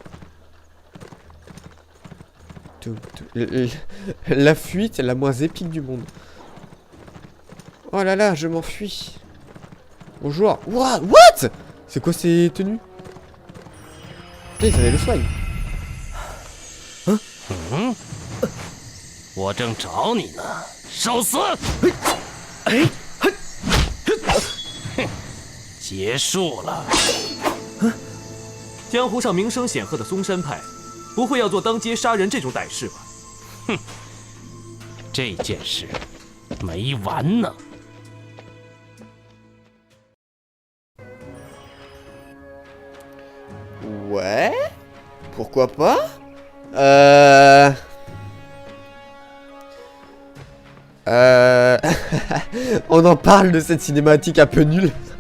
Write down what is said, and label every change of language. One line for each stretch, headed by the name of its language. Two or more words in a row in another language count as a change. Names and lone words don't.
French: La fuite est la moins épique du monde. Oh là là, je m'enfuis. Bonjour. What? C'est quoi ces tenues? Putain, ils avaient le soin. Hein?
Chinese: 我正找你呢，受死！结束了。江湖上名声显赫的嵩山派，不会要做当街杀人这种歹事吧？哼，这件事没完呢。
French: Ouais, pourquoi pas? On en parle de cette cinématique un peu nulle.